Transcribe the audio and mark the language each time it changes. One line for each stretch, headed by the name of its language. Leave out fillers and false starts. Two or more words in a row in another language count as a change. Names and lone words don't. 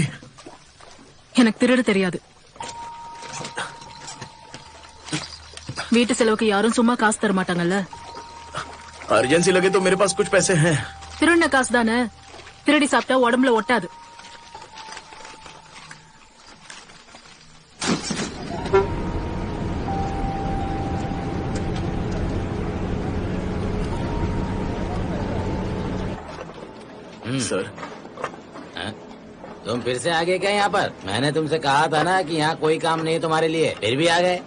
Tamil: எனக்கு திருட தெரியாது. வீட்டு செலவுக்கு யாரும் சும்மா காசு தர மாட்டாங்கல்ல.
Hindi: अर्जेंसी लगे तो मेरे पास कुछ पैसे हैं।
Tamil: திருடின காசு தானே, திருடி சாப்பிட்டா உடம்புல ஒட்டாது.
Hindi: सर, तुम फिर से आ गए क्या यहाँ पर? मैंने तुमसे कहा था ना कि यहाँ कोई काम नहीं है तुम्हारे लिए, फिर भी आ गए।